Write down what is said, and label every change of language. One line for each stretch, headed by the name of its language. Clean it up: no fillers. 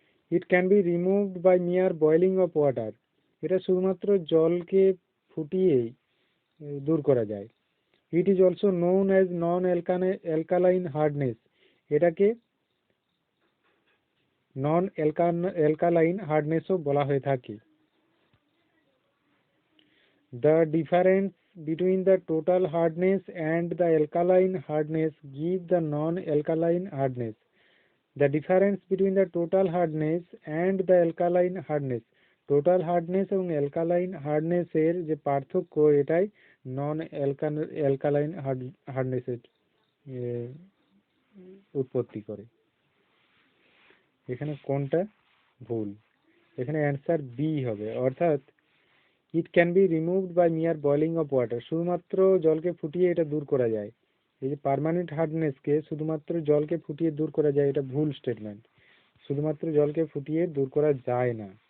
English: It can be removed by mere boiling of water.
Bangla: এটা শুধুমাত্র জলকে ফুটিয়েই দূর করা যায়।
English: It is also known as non alkaline hardness.
Bangla: এটাকে নন অ্যালকালাইন হার্ডনেসও বলা হয়ে থাকে।
English: The difference between the total hardness and the alkaline hardness give the non-alkaline hardness. The difference between the
Bangla: total hardness and the alkaline hardness, total hardness এবং alkaline hardness এর যে পার্থক্য, এটাই নন alkaline hardness এর উৎপত্তি করে। এখানে কোনটা ভুল? এখানে অ্যান্সার বি হবে, অর্থাৎ
English: It can be removed by mere boiling of water.
Bangla: শুধুমাত্র জলকে ফুটিয়ে এটা দূর করা যায়। এই যে পার্মানেন্ট হার্ডনেসকে শুধুমাত্র জলকে ফুটিয়ে দূর করা যায়, এটা ভুল স্টেটমেন্ট। শুধুমাত্র জলকে ফুটিয়ে দূর করা যায় না।